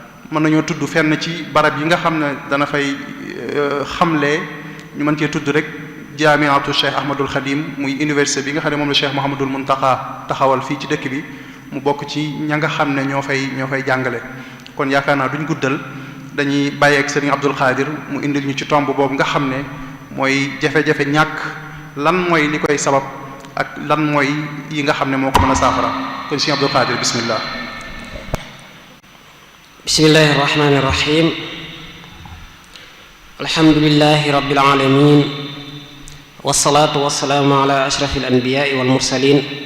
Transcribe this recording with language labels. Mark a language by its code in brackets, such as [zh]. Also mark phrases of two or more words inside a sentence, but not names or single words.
[wo] Mën nañoo tudd fenn ci barab yi nga xam ne dana fay, euh, xamle, ñu mën cee tudd rek Jaamiatu Cheikh Ahmadul Khadim, muy université bi nga xam ne moom la Cheikh Mouhamadul Mountakha taxawal fii ci dëkk bi, mu bokk ci ña nga xam ne ñoo fay, ñoo fay jàngale. Kon yaakaar naa duñ guddal, dañuy bàyyi ak Serigne Abdul Qadir mu indil ñu ci tomb boobu nga xam ne mooy jafe-jafe ñàkk, lan mooy li koy sabab ak lan mooy yi nga xam ne moo ko mën a saafara. Kon Serigne Abdul Qadir, bismillah. [ar] بسم الله الرحمن الرحيم. الحمد لله رب العالمين. والصلاة والسلام على أشرف الأنبياء والمرسلين.